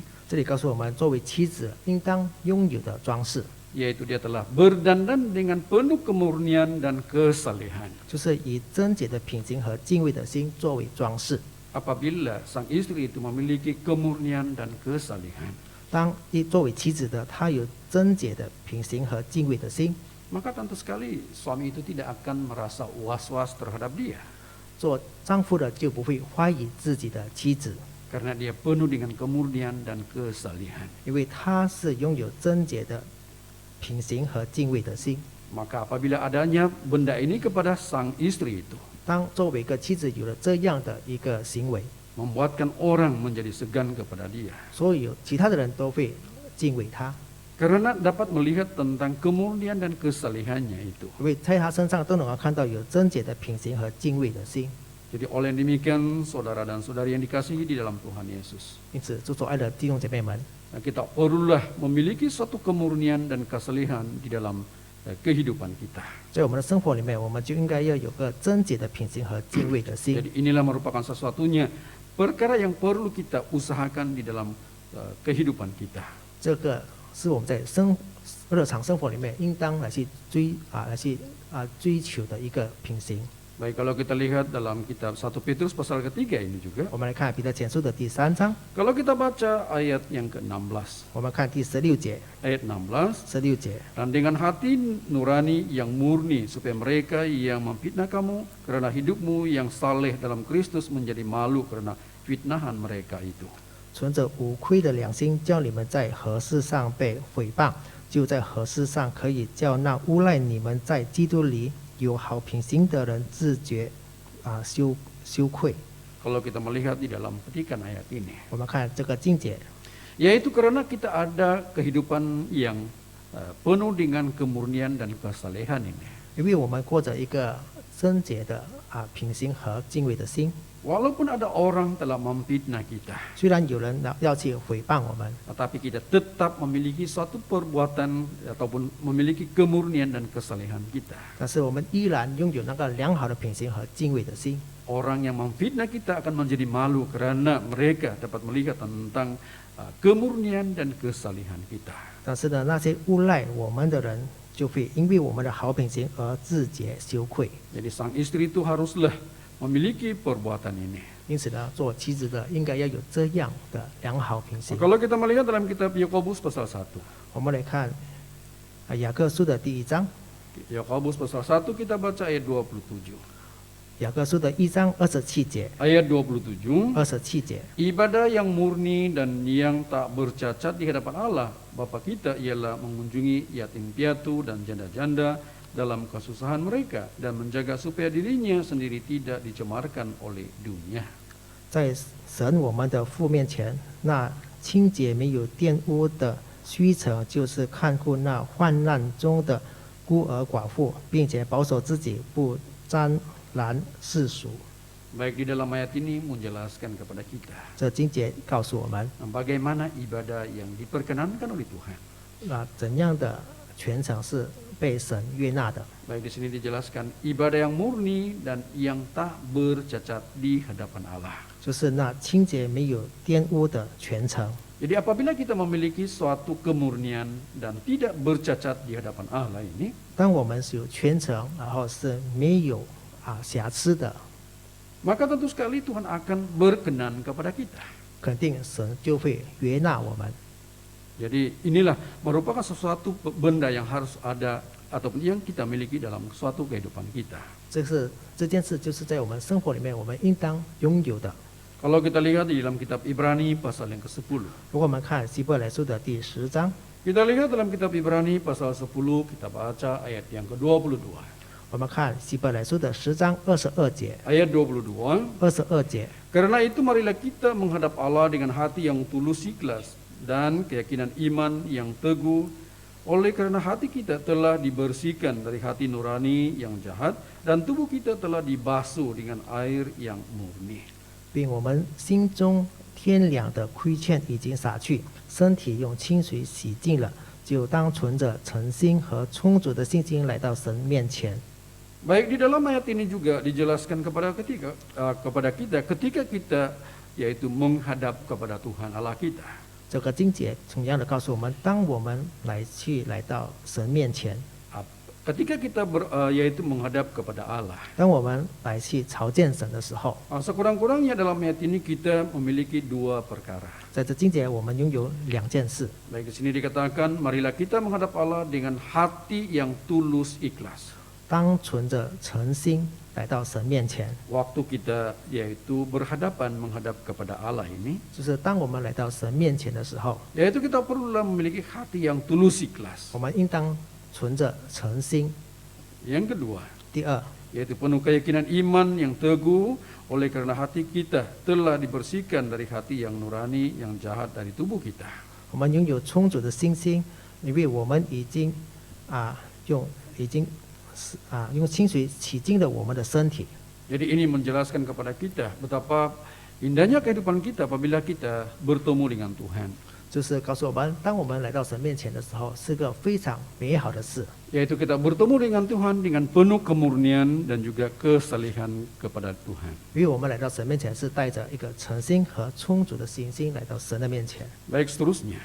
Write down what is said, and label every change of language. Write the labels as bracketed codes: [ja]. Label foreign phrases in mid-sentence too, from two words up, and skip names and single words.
[zh] 这里告诉我们，作为妻子应当拥有的装饰， [ms] yaitu dia telah berdandan dengan penuh kemurnian dan kesalehan. [zh] 就是以贞洁的品行和敬畏的心作为装饰。 [ms] Apabila sang istri itu memiliki kemurnian dan kesalehan, [zh] 当作为妻子的，她有贞洁的品行和敬畏的心， [ms] maka tentu sekali suami itu tidak akan merasa was-was terhadap dia, [zh] 做丈夫的就不会怀疑自己的妻子， [ms] karena dia penuh dengan kemurnian dan kesalehan. [zh] 因为她是拥有贞洁的品行和敬畏的心。 [ms] Maka apabila adanya benda ini kepada sang istri itu, [zh] 当作为一个妻子有了这样的一个行为， [ms] membuatkan orang menjadi segan kepada dia, [zh] 所有其他的人都会敬畏她， [ms] karena dapat melihat tentang kemurnian dan kesalehannya itu. [zh] 因为在她身上都能够看到有贞洁的品行和敬畏的心。 [ms] Jadi oleh demikian saudara dan saudari yang dikasihi di dalam Tuhan Yesus, [zh] 因此，主所爱的弟兄姐妹们， [ms] kita perlulah memiliki suatu kemurnian dan kesalehan di dalam kehidupan kita. [zh] 在我们的生活里面，我们就应该要有个贞洁的品行和敬畏的心。 [ms] Jadi inilah merupakan sesuatunya perkara yang perlu kita usahakan di dalam kehidupan kita. [zh] 这个是我们在日常生活里面应当来去追求的一个品行。 [ms] Baik, kalau kita lihat dalam kitab 1 Petrus pasal ketiga ini juga, [zh] 我们来看彼得前书的第3章， [ms] kalau kita baca ayat yang ke-16, [zh] 我们看第16节， [ms] ayat 16, [zh] 16节， [ms] dan dengan hati nurani yang murni supaya mereka yang memfitnah kamu karena hidupmu yang saleh dalam Kristus menjadi malu karena fitnahan mereka itu. [zh] 存着无愧的良心，叫你们在何事上被毁谤，就在何事上可以叫那诬赖你们在基督里有好品行的人自觉羞愧。 [ms] Kalau kita melihat di dalam petikan ayat ini, [zh] 我们看这个经节， [ms] yaitu karena kita ada kehidupan yang penuh dengan kemurnian dan kesalehan ini. [zh] 因为我们过着一个贞洁的品行和敬畏的心。 [ms] Walaupun ada orang telah memfitnah kita, [zh] 虽然有人要去诽谤我们， [ms] tetapi kita tetap memiliki suatu perbuatan ataupun memiliki kemurnian dan kesalehan kita. [zh] 但是我们依然拥有那个良好的品行和敬畏的心。 [ms] Orang yang memfitnah kita akan menjadi malu karena mereka dapat melihat tentang kemurnian dan kesalehan kita. [zh] 但是呢，那些诬赖我们的人就会因为我们的好品行而自觉羞愧。 [ms] Jadi sang istri itu haruslah memiliki perbuatan ini. [zh] 因此呢，做妻子的应该要有这样的良好品行。 [ms] Kalau kita melihat dalam kitab Yakobus pasal 1, [zh] 我们来看雅各书的第1章， [ms] Yakobus pasal 1 kita baca ayat 27. [zh] 雅各书的1章27节、 [ms] ayat 27. [zh] 27节， [ms] Ibadah yang murni dan yang tak bercacat di hadapan Allah Bapa kita ialah mengunjungi yatim piatu dan janda-janda dalam kesusahan mereka dan menjaga supaya dirinya sendiri tidak dicemarkan oleh dunia. [zh] 在神我们的父面前，那清洁没有玷污的虚诚，就是看顾那患难中的孤儿寡妇，并且保守自己不沾染世俗。 [ms] Baik, di dalam ayat ini menjelaskan kepada kita [zh] 这经节告诉我们， [ms] bagaimana ibadah yang diperkenankan oleh Tuhan. [zh] 那怎样的全程是被神悦纳的。 [ms] Baik, di sini dijelaskan ibadah yang murni dan yang tak bercacat di hadapan Allah. [zh] 就是那清洁没有玷污的全程。 [ms] Jadi apabila kita memiliki suatu kemurnian dan tidak bercacat di hadapan Allah ini, [zh] 当我们是有全程，然后是没有瑕疵的， [ms] maka tentu sekali Tuhan akan berkenan kepada kita. [zh] 肯定神就会悦纳我们。 [ms] Jadi inilah merupakan sesuatu benda yang harus ada ataupun yang kita miliki dalam suatu kehidupan kita. [zh] 这件事就是在我们生活里面我们应当拥有的。 [ms] Kalau kita lihat di dalam kitab Ibrani pasal yang ke-10. [zh] 如果我们看希伯来书的第10章， [ms] Kita lihat dalam kitab Ibrani pasal 10, kita baca ayat yang ke-22. [zh] 我们看希伯来书的10章22节、 [ms] Ayat 22. [zh] 22节。 [ms] Karena itu marilah kita menghadap Allah dengan hati yang tulus ikhlas dan keyakinan iman yang teguh. Oleh karena hati kita telah dibersihkan dari hati nurani yang jahat dan tubuh kita telah dibasuh dengan air yang murni. [zh] 并我们心中天良的亏欠已经洒去，身体用清水洗净了，就当存着诚心和充足的信心来到神面前。 [ms] Baik, di dalam ayat ini juga dijelaskan kepada kita ketika kita yaitu menghadap kepada Tuhan Allah kita. [zh] 这个经节同样的告诉我们，当我们来到神面前， [ms] Ketika kita yaitu menghadap kepada Allah. [zh] 当我们来去朝见神的时候， [ms] Sekurang-kurangnya dalam ayat ini kita memiliki dua perkara. [zh] 在这经节我们拥有2件事。 [ms] Baik, di sini dikatakan marilah kita menghadap Allah dengan hati yang tulus ikhlas. [zh] 当存着诚心来到神面前， [ms] Waktu kita yaitu berhadapan menghadap kepada Allah ini, [zh] 就是当我们来到神面前的时候， [ms] yaitu kita perlulah memiliki hati yang tulus ikhlas. [zh] 我们应当存着诚心。 [ms] Yang kedua, [zh] 第二， [ms] yaitu penuh keyakinan iman yang teguh, oleh karena hati kita telah dibersihkan dari hati yang nurani, yang jahat dari tubuh kita. [zh] 我们拥有充足的信心，因为我们已经用清水洗净了我们的身体。 [ms] Jadi ini menjelaskan kepada kita betapa indahnya kehidupan kita apabila kita bertemu dengan Tuhan. [zh] 就是告诉我们，当我们来到神面前的时候，是个非常美好的事。 [ms] Yaitu kita bertemu dengan Tuhan dengan penuh kemurnian dan juga kesalehan kepada Tuhan. [zh] 因为我们来到神面前是带着一个诚心和充足的信心来到神的面前。 [ms] Baik, seterusnya.